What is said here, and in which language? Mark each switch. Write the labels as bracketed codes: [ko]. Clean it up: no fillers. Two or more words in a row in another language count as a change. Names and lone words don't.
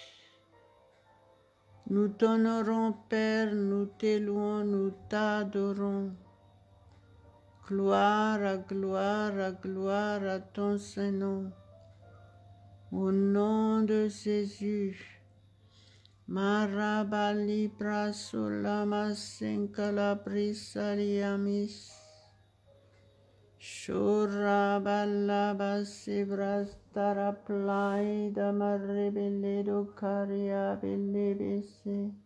[fr] Nous t'honorons, Père, nous t'élouons, nous t'adorons. Gloire à ton Saint-Nom. Au nom de Jésus. Marabali prasolama senkala prisariamis. Shorabalaba sebrastara plaida marrebeledo caria belebese.